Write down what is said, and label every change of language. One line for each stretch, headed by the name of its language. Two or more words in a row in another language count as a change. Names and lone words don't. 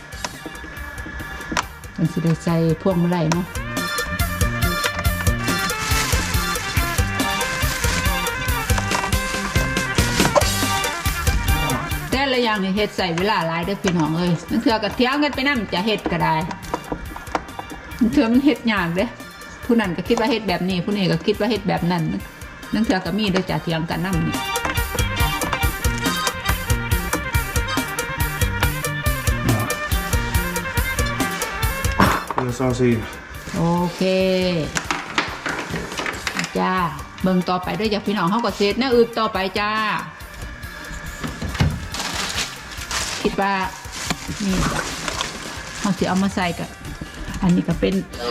Northeastern Thai: มันสิได้ใส่พวงมาลัยเนาะแต่ละอย่างนี่เฮ็ดใส่เวลาหลายเด้อพี่น้องเอ้ยมันเถื่อก็เถียงกันไปนำจะเฮ็ดก็ได้มันเถื่อมันเฮ็ดยากเด้ผู้นั้นก็คิดว่าเฮ็ดแบบนี้ผู้นี้ก็คิดว่าเฮ็ดแบบนั้นนั่นเถื่อก็มีเด้อจ้ะเถียงกันนำนี่
Finnish: Ja se on siinä.
Northeastern Thai: โอเคจ้าเบิ่งต่อไปด้วยจ้ะพี่น้องเฮาก็เสร็จนะอึดต่อไปจ้าคิดว่านี่จ้ะเฮาสิเอามาใส่กับอันนี้ก็เป็น